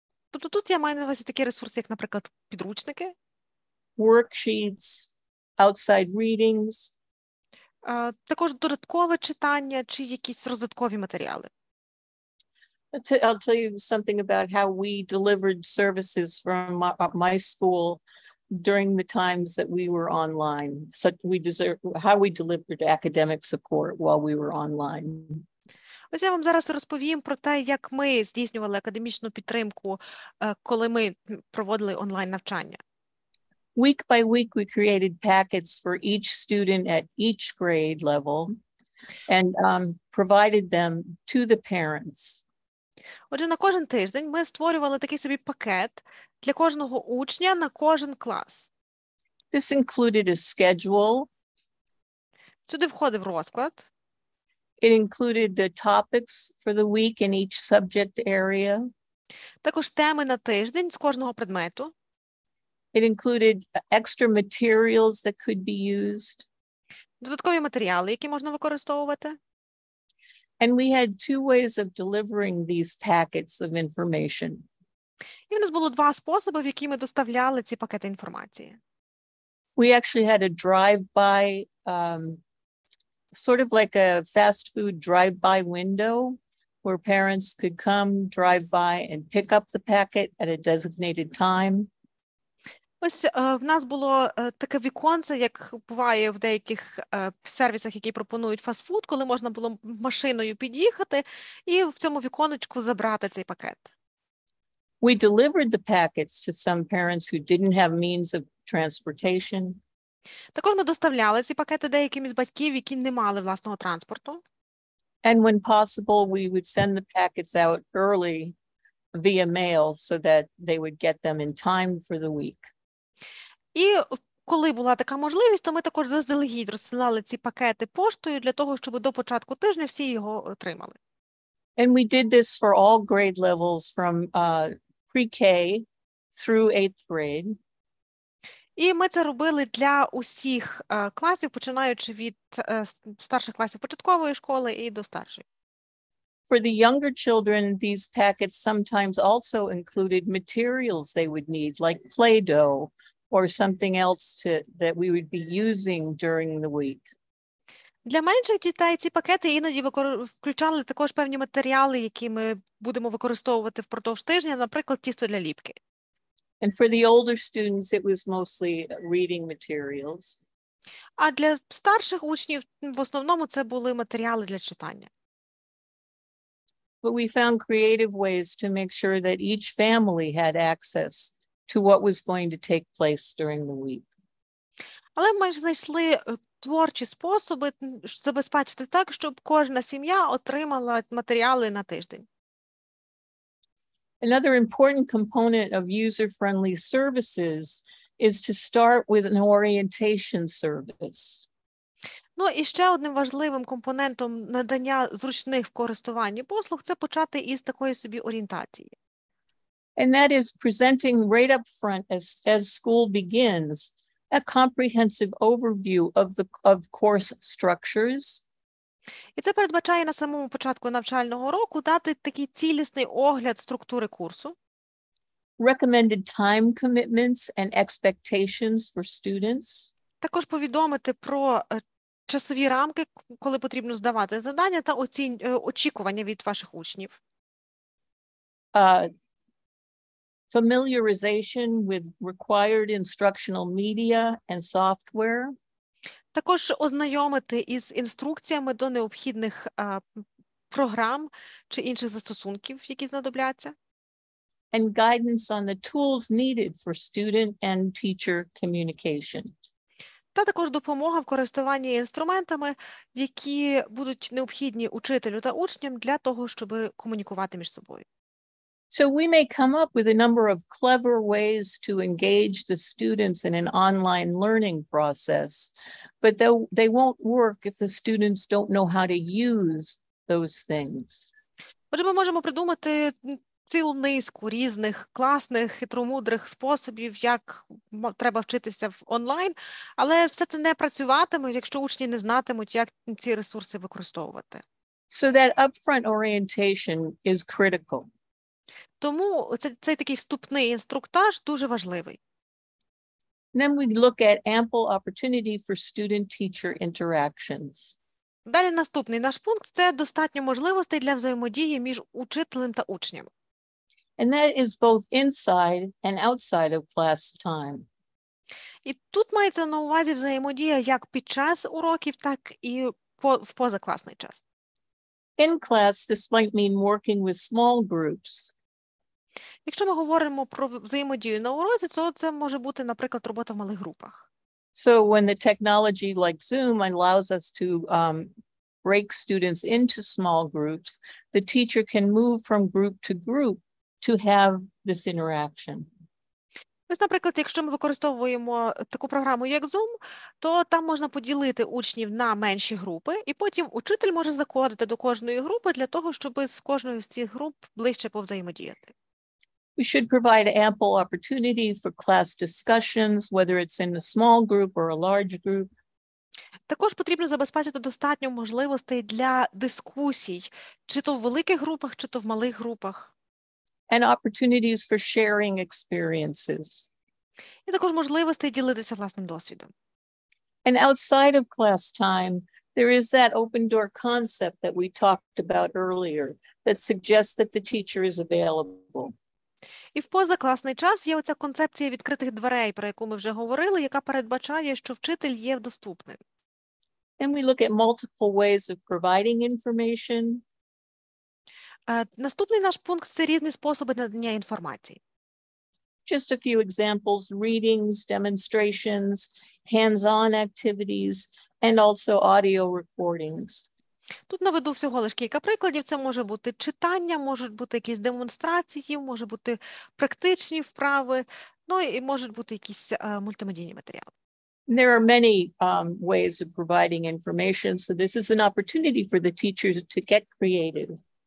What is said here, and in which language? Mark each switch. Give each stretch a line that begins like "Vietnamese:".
Ukrainian: Тобто тут я маю на увазі такі ресурси, як, наприклад, підручники,
English: worksheets, outside readings,
Ukrainian: також додаткове читання чи якісь роздаткові матеріали.
English: I'll tell you something about how we delivered services from my school during the times that we were online. How we delivered academic support while we were online.
Ukrainian: Ось я вам зараз розповім про те, як ми здійснювали академічну підтримку, коли ми проводили онлайн-навчання.
English: Week by week, we created packets for each student at each grade level and provided them to the parents.
Ukrainian: Отже, на кожен тиждень ми створювали такий собі пакет для кожного учня на кожен клас.
English: This included a schedule.
Ukrainian: Сюди входив розклад.
English: It included the topics for the week in each subject area.
Ukrainian: Також теми на тиждень з кожного предмету.
English: It included extra materials that could be used.
Ukrainian: Додаткові матеріали, які можна використовувати.
English: And we had two ways of delivering these packets of information.
Ukrainian: І в нас було два способи, в які ми доставляли ці пакети інформації.
English: We actually had a drive-by, sort of like a fast food drive-by window where parents could come, drive by, and pick up the packet at a designated time.
Ukrainian: Ось в нас було таке віконце, як буває в деяких сервісах, які пропонують фастфуд, коли можна було машиною під'їхати і в цьому віконечку забрати цей пакет.
English: We delivered the packets to some parents who didn't have means of transportation.
Ukrainian: Також ми доставляли ці пакети деяким із батьків, які не мали власного транспорту.
English: And when possible, we would send the packets out early via mail so that they would get them in time for the week.
Ukrainian: І коли була така можливість, то ми також заздалегідь розсилали ці пакети поштою для того, щоб до початку тижня всі його отримали.
English: And we did this for all grade levels from pre-K through 8th grade.
Ukrainian: І ми це робили для усіх класів, починаючи від старших класів початкової школи і до старшої.
English: For the younger children, these packets sometimes also included materials they would need, like Play-Doh or something else that we would be using during the week.
Ukrainian: Для менших дітей ці пакети іноді включали також певні матеріали, які ми будемо використовувати впродовж тижня, наприклад, тісто для ліпки.
English: And for the older students, it was mostly reading materials.
Ukrainian: А для старших учнів в основному це були матеріали для читання.
English: But we found creative ways to make sure that each family had access to what was going to take place during the week.
Ukrainian: Але ми ж знайшли творчі способи забезпечити так, щоб кожна сім'я отримала матеріали на тиждень.
English: Another important component of user-friendly services is to start with an orientation service.
Ukrainian: Ну і ще одним важливим компонентом надання зручних в користуванні послуг – це почати із такої собі орієнтації.
English: And that is presenting right up front as school begins a comprehensive overview of course structures.
Ukrainian: І це передбачає на самому початку навчального року дати такий цілісний огляд структури курсу,
English: recommended time commitments and expectations for students,
Ukrainian: також повідомити про часові рамки, коли потрібно здавати завдання, та очікування від ваших учнів.
English: Familiarization with required instructional media and software,
Ukrainian: Також ознайомити із інструкціями до необхідних програм чи інших застосунків, які знадобляться.
English: and guidance on the tools needed for student and teacher communication.
Ukrainian: Та також допомога в користуванні інструментами, які будуть необхідні учителю та учням для того, щоб комунікувати між собою.
English: So we may come up with a number of clever ways to engage the students in an online learning process, but they won't work if the students don't know how to use those things.
Ukrainian: Отже, ми можемо придумати цілу низку різних класних, хитромудрих способів, як треба вчитися в онлайн, але все це не працюватиме, якщо учні не знатимуть, як ці ресурси використовувати.
English: So that upfront orientation is critical.
Ukrainian: Тому цей такий вступний інструктаж дуже важливий.
English: Then we look at ample opportunity for student-teacher interactions.
Ukrainian: Далі наступний наш пункт – це достатньо можливостей для взаємодії між учителем та учнем.
English: And that is both inside and outside of class time.
Ukrainian: І тут мається на увазі взаємодія як під час уроків, так і в позакласний час.
English: In class, this might mean working with small groups.
Ukrainian: Якщо ми говоримо про взаємодію на уроці, то це може бути, наприклад, робота в малих групах.
English: So when the technology like Zoom allows us to break students into small groups, the teacher can move from group to group to have this interaction.
Ukrainian: Ось, наприклад, якщо ми використовуємо таку програму, як Zoom, то там можна поділити учнів на менші групи, і потім учитель може заходити до кожної групи для того, щоб з кожною з цих груп ближче повзаємодіяти.
English: We should provide ample opportunity for class discussions, whether it's in a small group or a large group.
Ukrainian: Також потрібно забезпечити достатньо можливостей для дискусій, чи то в великих групах, чи то в малих групах.
English: And opportunities for sharing experiences.
Ukrainian: І також можливостей ділитися власним досвідом.
English: And outside of class time, there is that open door concept that we talked about earlier that suggests that the teacher is available.
Ukrainian: І в позакласний час є оця концепція відкритих дверей, про яку ми вже говорили, яка передбачає, що вчитель є доступним.
English: And we look at multiple ways of providing information.
Ukrainian: Наступний наш пункт – це різні способи надання інформації.
English: Just a few examples: readings, demonstrations, hands-on activities, and also audio recordings.
Ukrainian: Тут наведу всього лише кілька прикладів. Це може бути читання, можуть бути якісь демонстрації, може бути практичні вправи, ну і можуть бути якісь мультимедійні матеріали.
English: There are many ways of providing information, so this is an opportunity for the teachers to get creative.